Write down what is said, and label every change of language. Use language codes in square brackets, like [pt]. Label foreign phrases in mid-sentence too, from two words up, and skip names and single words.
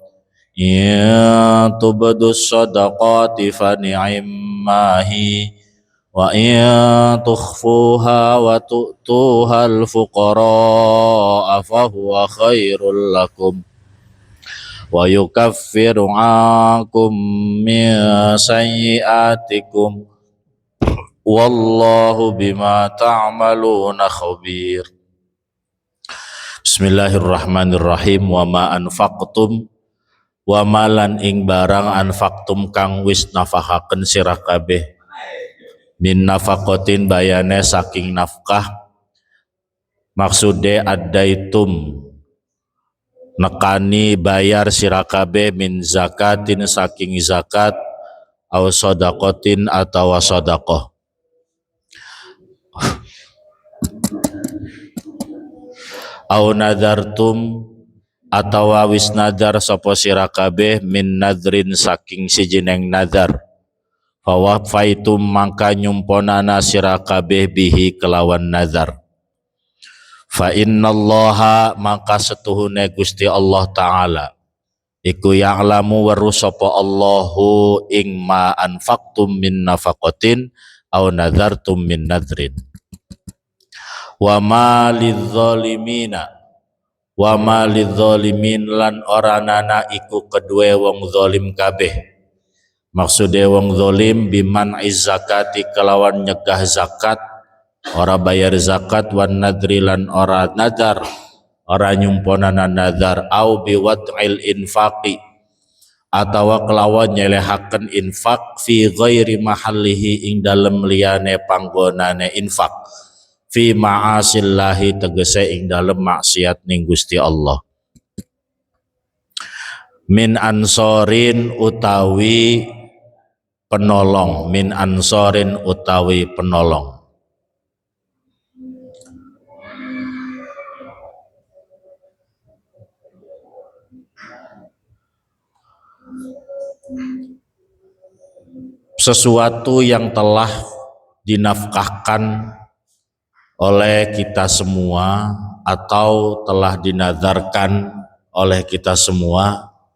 [ar] إن تبدوا الصدقات فنعما هي وإن تخفوها وتؤتوها الفقراء فهو خير لكم ويكفر عنكم من سيئاتكم والله بما تعملون خبير. بسم الله الرحمن الرحيم. وما أنفقتم [jv] wa malan ing barang anfaqtum kang wis nafakaken sira kabeh [ar] من نفقة [jv] bayane saking nafkah, maksude adaitum nekani bayar sira kabeh [ar] من زكاة [jv] saking zakat [ar] أو صدقة [jv] atawa shadaqah [ar] أو نذرتم [jv] atawa wis nadar sapa sira kabeh [ar] من نذر [jv] saking sijeneng nadar fawafaitum mangka nyumponana sira kabeh bihi kelawan nadar. [ar] فإن الله [jv] maka setuhune Gusti Allah Ta'ala iku ya'lamu weruh sapa Allahu ing [ar] ما أنفقتم من نفقة أو نذرتم من نذر. وما للظالمين وما للظالمين [jv] lan ora nana iku kedue wong zalim kabeh. Maksude wong zalim [ar] بمنع الزكاة [jv] kelawan nyegah zakat, ora bayar zakat, [ar] والنذر [jv] lan ora nadar, ora nyumponana nadar, [ar] أو بوضع الإنفاق [jv] atawa kelawan nyelehaken infak [ar] في غير محله [jv] ing dalem liyane panggonane infak [ar] في معاصي الله [jv] tegese ing dalem maksiat ning Gusti Allah. [ar] من أنصار [jv] utawi penolong, [ar] من أنصار [jv] utawi penolong. [id] Sesuatu yang telah dinafkahkan oleh kita semua atau telah dinazarkan oleh kita semua,